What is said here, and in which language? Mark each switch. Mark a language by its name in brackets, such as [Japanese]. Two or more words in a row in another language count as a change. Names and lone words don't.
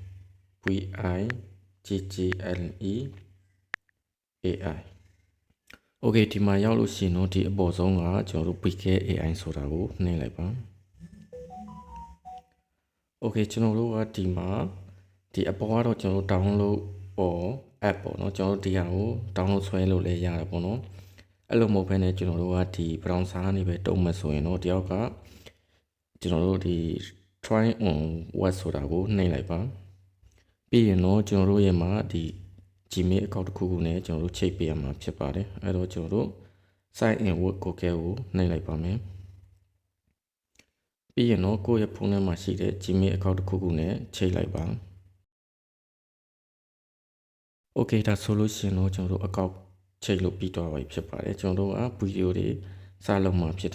[Burmese] VIGGLE AI Okay ဒီမှာရောက်လို့ရှိရင်တော့ဒီအပေါ်ဆုံးကကျွန်တော်တို့ VK AI ဆိုတာကိုနှိပ်လိုက်ပါOkay ကျွန်တော်တို့ကဒီမှာဒီအပေါ်ကတော့ ကျွန်တော်တို့ [English] download or app [Burmese] ပေါ့နော်ကျွန်တော်တို့ဒီဟာကို download ဆွဲလို့လည်းရတယ်ပေါ့နော်အဲ့လိုမဟုတ်ဘဲနဲ့ကျွန်တော်တို့ကဒီ browser ကနေပဲတုံးမယ်ဆိုရင်တော့တယောက်ကကျွန်တော်တို့ဒီ [English] try on web [Burmese] ဆိုတာကိုနှိပ်လိုက်ပါပြီးရင်တော့ကျွန်တော်တို့ရဲ့မှာဒီ Gmail account တစ်ခုခုနဲ့ကျွန်တော်တို့ချိတ်ပေးရမှာဖြစ်ပါတယ်အဲ့တော့ကျွန်တော်တို့ [English] sign in with Google [Burmese] ကိုနှိပ်လိုက်ပါမယ်ပြီးရင်တော့ကိုယ့်ရဲ့ဖုန်းထဲမှာရှိတဲ့ Gmail account တစ်ခုခုနဲ့ချိတ်လိုက်ပါ Okay ဒါဆိုလို့ရှိရင်တော့ကျွန်တော်တို့ account ချိတ်လို့ပြီးသွားပြီဖြစ်ပါတယ်ကျွန်တော်တို့ကဗီဒီယိုတွေစလုပ်မှာဖြစ်